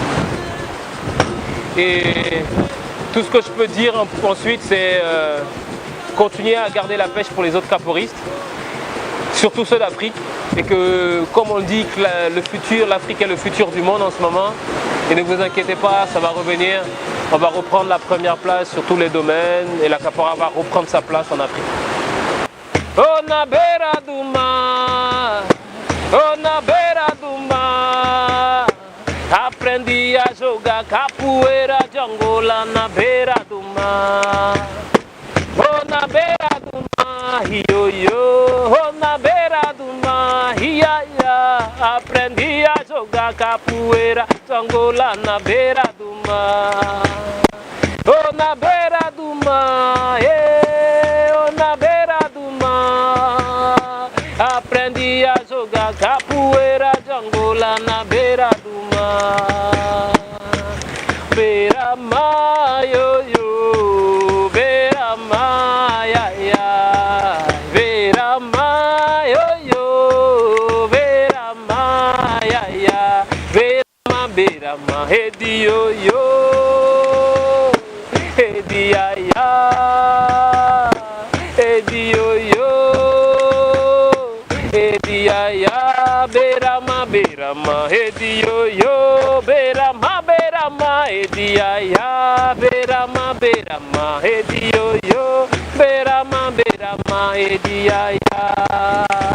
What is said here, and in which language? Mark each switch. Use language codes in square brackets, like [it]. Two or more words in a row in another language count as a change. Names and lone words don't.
[fr] Et tout ce que je peux dire ensuite, c'est continuer à garder la pêche pour les autres capoeiristes, surtout ceux d'Afrique. Et que, comme on le dit, que l'Afrique est le futur du monde en ce moment. Et ne vous inquiétez pas, ça va revenir. On va reprendre la première place sur tous les domaines et la capoeira va reprendre sa place en Afrique. [pt] Oh na beira do mar, oh na beira do mar, aprendi a jogar capoeira de Angola na beira do mar. Oh na beira do mar, io io, oh na beira do mar, ia ia, aprendi a jogar capoeira de Angola na beira do mar. Oh na beira do mar, oh na beira do mar, aprendi a jogar capoeira de Angola na beira do mar. Beira mar, yo yo, beira mar, ya ya, beira mar, yo yo, beira mar, ya ya, beira mar, redi yo yo, redi ya ya, redi yo yo, redi ya ya, beira mar, redi yo yo, beira mar, redi ya ya, beira mar, redi yo yo, beira mar, redi ya ya.